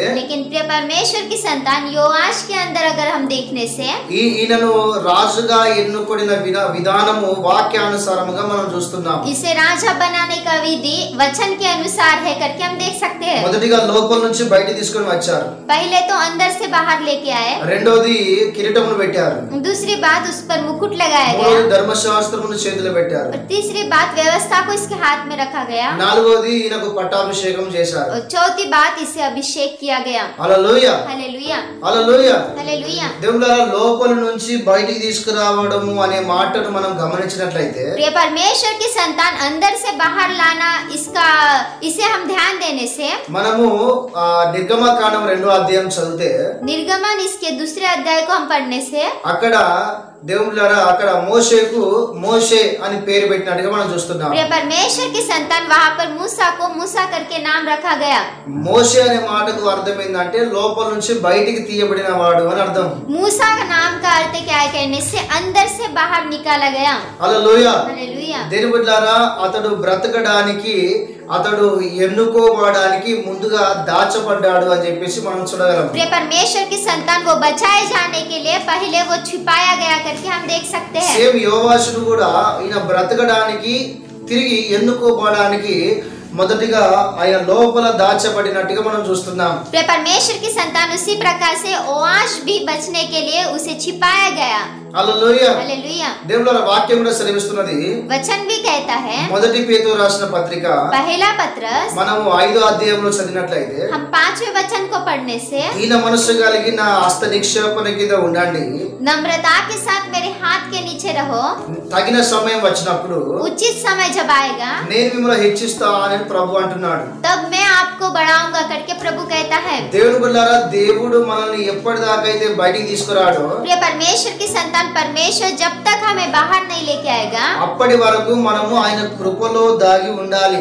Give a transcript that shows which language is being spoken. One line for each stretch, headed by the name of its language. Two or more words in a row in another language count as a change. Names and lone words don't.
Hindi: लेकिन प्रिय परमेश्वर की संतान योआश के अंदर अगर हम देखने से
Telugu: ఈయనను రాజుగా ఎన్నుకొడిన విధానము వాక్యానుసారముగా మనం చూస్తున్నాం.
Hindi: इसे राजा बनाने का विधि वचन के अनुसार है करके हम देख सकते हैं।
Telugu: మొదటిగా లోపల నుంచి బయట తీసుకొని వచ్చారు.
Hindi: पहले तो अंदर से बाहर लेके आए।
Telugu: రెండోది కిరీటమును పెట్టారు.
Hindi: दूसरी बात उस पर मुकुट लगाया गया।
Telugu: మూడోది ధర్మశాస్త్రమును చేతిలో పెట్టారు.
Hindi: और तीसरी बात व्यवस्था को इसके हाथ में रखा गया।
Telugu: నాలుగోది ఈయనకు పట్టాభిషేకం చేశారు.
Hindi: और चौथी बात इसे अभिषेक किया गया।
Telugu: హల్లెలూయా.
Hindi: हालेलुया।
Telugu: హల్లెలూయా.
Hindi: हालेलुया।
Telugu: దేవుళ్ళారా లోపల నుంచి బయటికి తీసుకురావడము అనే మాటను మనం గమనించినట్లయితే
Hindi: प्रिय परमेश्वर की संतान अंदर से बाहर लाना, इसे हम ध्यान देने से
Telugu: మనము నిర్గమకాండం 2వ అధ్యాయం చదివితే
Hindi: निर्गमन इसके दूसरे अध्याय को हम पढ़ने से
Telugu: అక్కడ దేవుళ్ళారా అక్కడ మోషేకు మోషే అని పేరు పెట్టినట్టుగా మనం చూస్తున్నాం.
Hindi: प्रिय परमेश्वर की संतान वहाँ पर मूसा को मूसा करके नाम रखा गया।
Telugu: మోషే అనే మాటకు అర్థం ఏంటంటే లోపల నుంచి బయటికి తీయబడిన వాడు అని అర్థం.
Hindi: मूसा का नाम का अर्थ क्या है कहने से अंदर से बाहर निकाला गया।
Telugu: హల్లెలూయా.
Hindi: हालेलुया।
Telugu: దేవుని బిడ్డలారా అతడు బ్రతకడానికి అతడు ఎన్నుకోబడడానికి ముందుగా దాచబడ్డాడు అని చెప్పేసి మనం చూడగలం.
Hindi: प्रिय परमेश्वर की संतान वो बचाए जाने के लिए पहले वो छिपाया गया करके हम देख सकते हैं।
Telugu: సేమ్ యోవాషుడు కూడా ఈయన బ్రతకడానికి తిరిగి ఎన్నుకోబడడానికి మొదటిగా ఆయన లోపల దాచబడినట్టుగా మనం చూస్తున్నాం.
Hindi: प्रिय परमेश्वर की संतान उसी प्रकार से ओआश भी बचने के लिए उसे छिपाया गया।
Telugu: హల్లెలూయా.
Hindi: हालेलुया।
Telugu: దేవుని వాక్యం కూడా సెలవిస్తున్నది.
Hindi: वचन भी कहता है,
Telugu: మొదటి పేతురు రాసిన పత్రిక
Hindi: पहला पत्रस
Telugu: మనము 5వ అధ్యాయంలో చదివినట్లయితే,
Hindi: हम 5वें वचन को पढ़ने से,
Telugu: దీన మనస్సు కలిగి నా హస్త నిక్షేపణ కింద ఉండండి,
Hindi: नम्रता के साथ मेरे हाथ के नीचे रहो,
Telugu: తగిన సమయం వచ్చినప్పుడు
Hindi: उचित समय जब आएगा
Telugu: నేను మిమ్మల్ని హెచ్చిస్తా అని ప్రభు అంటున్నాడు.
Hindi: तब मैं आपको बढ़ाऊंगा करके प्रभु कहता है।
Telugu: దేవుని బిడ్డలారా, దేవుడు మనల్ని ఎప్పటిదాకైతే బయటికి తీసుకురాడో
Hindi: प्रिय परमेश्वर की संतान, परमेश्वर जब तक हमें बाहर नहीं लेके आएगा
Telugu: అప్పటి వరకు మనము ఆయన కృపలో దాగి ఉండాలి.